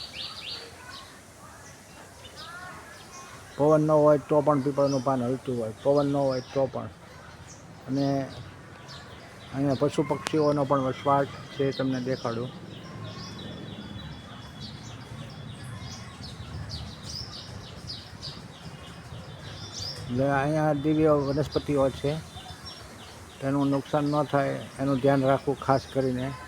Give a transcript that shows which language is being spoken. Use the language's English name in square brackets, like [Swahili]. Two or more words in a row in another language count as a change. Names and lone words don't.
[Gujarati] પવન ન હોય તો પણ પીપળાનું પાન હલતું હોય, પવન ન હોય તો પણ। અને અહીંયા પશુ પક્ષીઓનો પણ વસવાટ છે, તમને દેખાડું। અહીંયા દિવ્ય વનસ્પતિઓ છે, તેનું નુકસાન ન થાય એનું ધ્યાન રાખવું ખાસ કરીને।